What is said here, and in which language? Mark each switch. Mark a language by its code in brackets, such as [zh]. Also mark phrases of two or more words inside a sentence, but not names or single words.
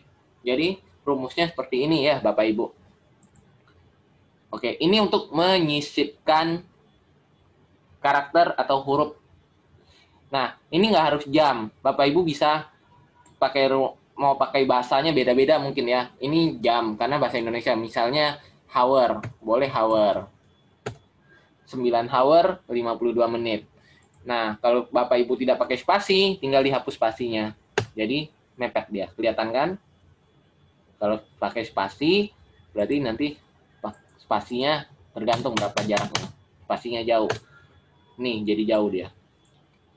[id] Jadi rumusnya seperti ini ya Bapak Ibu. Oke, ini untuk menyisipkan karakter atau huruf. Nah, ini nggak harus jam. Bapak Ibu bisa mau pakai bahasanya beda-beda mungkin ya. Ini jam karena bahasa Indonesia. Misalnya hour, boleh hour. 9 hour 52 menit. Nah, kalau Bapak Ibu tidak pakai spasi, tinggal dihapus spasinya. Jadi mepet dia. Kelihatan kan? Kalau pakai spasi, berarti nanti spasinya tergantung berapa jaraknya. Spasinya jauh. Nih, jadi jauh dia.